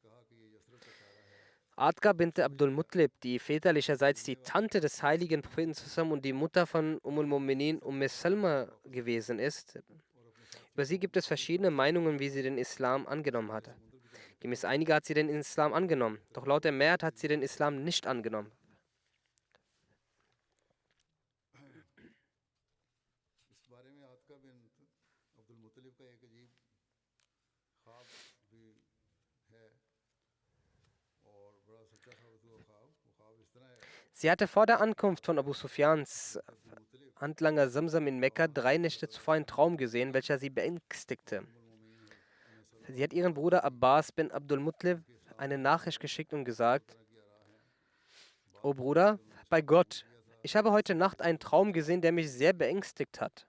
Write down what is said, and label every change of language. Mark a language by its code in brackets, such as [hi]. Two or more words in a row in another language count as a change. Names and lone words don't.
[de] Der Traum war, Atka bint Abdul Muttalib, die väterlicherseits die Tante des heiligen Propheten zusammen und die Mutter von Mu'minin Salma gewesen ist. Über sie gibt es verschiedene Meinungen, wie sie den Islam angenommen hatte. Gemäß einiger hat sie den Islam angenommen, doch laut der Mehrheit hat sie den Islam nicht angenommen. [ur] اس بارے میں عاتکہ بن عبدالمطلب کا ایک عجیب خواب بھی ہے اور بڑا سچا ثابت ہوا خواب. وہ خواب اس طرح ہے [de] Sie hatte vor der Ankunft von Abu Sufyans अब्दुल मुत्तलिब Handlanger Samsam in Mekka 3 Nächte zuvor einen Traum gesehen, welcher sie beängstigte. Sie hat ihren Bruder Abbas bin Abdul Muttalib eine Nachricht geschickt und gesagt: O Bruder, bei Gott, ich habe heute Nacht einen Traum gesehen, der mich sehr beängstigt hat.